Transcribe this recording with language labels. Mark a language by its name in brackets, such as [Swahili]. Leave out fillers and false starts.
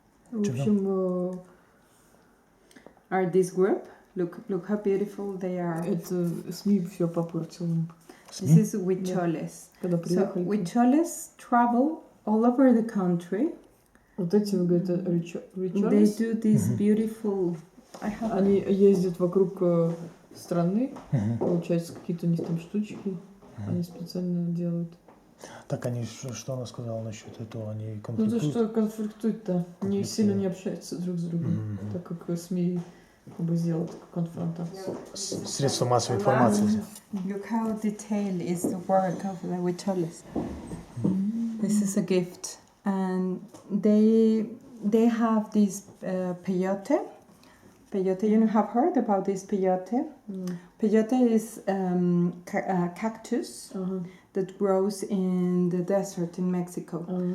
[Russian] В общем, [English] are this group? Look how beautiful they are. [Russian] Это СМИ все попортило. [English] This is huicholes. So huicholes travel all over the country. [Russian] Вот эти, вы говорите, [English] They do this beautiful... [Russian] Они ездят вокруг страны, получается, какие-то у них там штучки, они специально делают. Так они, что она сказала насчет этого, они конфликтуют? Ну, то, что конфликтуют, да. Они сильно не общаются друг с другом, так как СМИ чтобы сделать конфронтацию. Средства массовой информации. [English] Look how detailed is the work of the Vitalis. This is a gift, and they have this peyote. Peyote, you have heard about this peyote? Peyote is cactus that grows in the desert in Mexico.